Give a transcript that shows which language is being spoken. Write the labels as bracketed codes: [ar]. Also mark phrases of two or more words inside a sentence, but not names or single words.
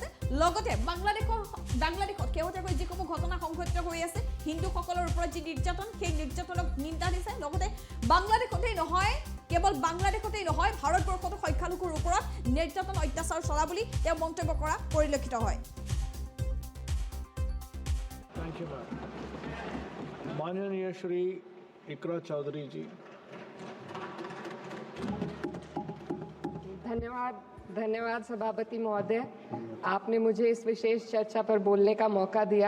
[as] লগতে বাংলাদেশত শেহতীয়াকৈ যিসমূহ ঘটনা সংঘটিত হৈ আছে, হিন্দুসকলৰ ওপৰত যি নিৰ্যাতন, সেই নিৰ্যাতনক নিন্দা দিছে। লগতে বাংলাদেশতেই নহয়, কেৱল বাংলাদেশতেই নহয় ভাৰতবৰ্ষতো সংখ্যালঘুৰ ওপৰত নিৰ্যাতন অত্যাচাৰ চলা বুলি তেওঁ মন্তব্য কৰা পৰিলক্ষিত হয়। [hi] माननीय श्री इकरा चौधरी जी। धन्यवाद सभापति महोदय, आपने मुझे इस विशेष चर्चा पर बोलने का मौका दिया।